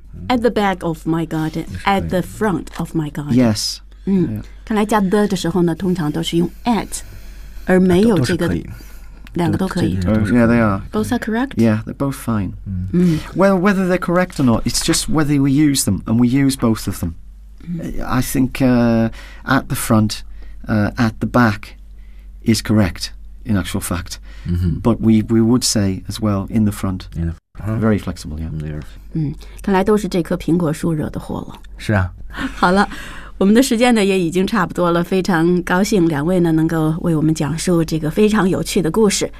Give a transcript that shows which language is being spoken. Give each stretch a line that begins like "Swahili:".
English: At the back of my garden, at the front of my garden. Yes.
Chinese: 看来加 the 的时候呢，通常都是用 at. 而没有这个，两个都可以。
English: Yeah, they are. Both are correct. Yeah, they're both fine.、 Mm. Well, whether they're correct or not, it's just whether we use them, and we use both of them.、Mm. I think at the front, at the back, is correct in actual fact.、 Mm-hmm. But we would say as well in the front. Yeah, very flexible. Yeah, there.
Chinese: 看来都是这棵苹果树惹的祸了。是啊。好了。我们的时间呢也已经差不多了，非常高兴两位呢能够为我们讲述这个非常有趣的故事。